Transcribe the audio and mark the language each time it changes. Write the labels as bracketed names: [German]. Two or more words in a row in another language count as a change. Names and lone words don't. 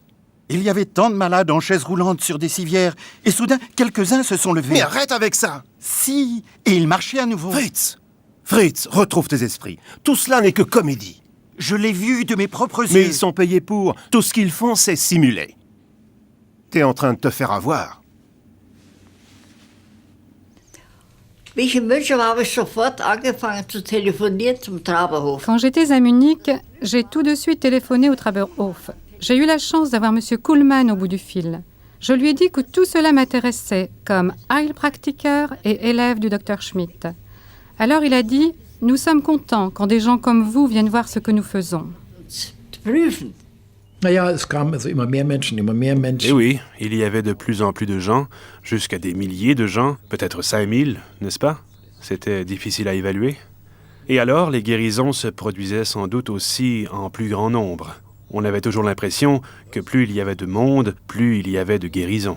[French] Il y avait tant de malades en chaises roulantes sur des civières. Et soudain, quelques-uns se sont levés. Mais arrête avec ça. Si, et ils marchaient à nouveau. Fritz, retrouve tes esprits. Tout cela n'est que comédie. Je l'ai vu de mes propres yeux. Mais ils sont payés pour. Tout ce qu'ils font, c'est simuler. T'es en train de te faire avoir. [German] Wie ich in München war, habe ich sofort angefangen zu telefonieren zum Traberhof. [French] Quand j'étais à Munich, j'ai tout de suite téléphoné au Traberhof. J'ai eu la chance d'avoir M. Kuhlmann au bout du fil. Je lui ai dit que tout cela m'intéressait, comme Heilpraktiker et élève du Dr Schmidt. Alors il a dit « Nous sommes contents quand des gens comme vous viennent voir ce que nous faisons. » [German] Naja, es kamen also immer mehr Menschen. [French] Eh oui, il y avait de plus en plus de gens, jusqu'à des milliers de gens, peut-être 5000, n'est-ce pas? C'était difficile à évaluer. Et alors, les guérisons se produisaient sans doute aussi en plus grand nombre. On avait toujours l'impression que plus il y avait de monde, plus il y avait de guérisons.